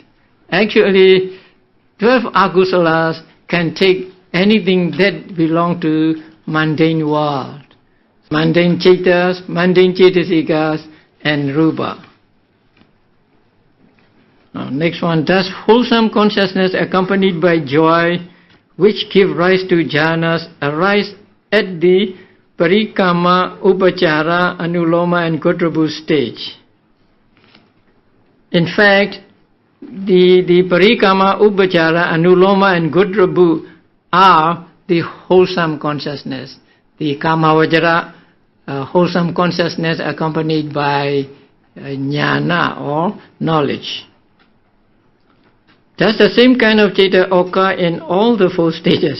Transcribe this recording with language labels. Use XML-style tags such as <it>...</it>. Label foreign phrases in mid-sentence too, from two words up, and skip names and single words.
<en>Actually, 12 akusalas can take anything that belong to mundane world. Mundane cetas, mundane cetasikas, and rupa. Now, next one. Does wholesome consciousness accompanied by joy, which give rise to jhanas, arise at the</en> <pi>parikama, upachara, anuloma,</pi> <en>and kotrabu stage? In fact, the</en> <pi>parikama, upachara, anuloma</pi> <en>and gudrabhu are the wholesome consciousness. The kamavajara, wholesome consciousness accompanied by jnana or knowledge. Does the same kind of citta occur in all the 4 stages?</en>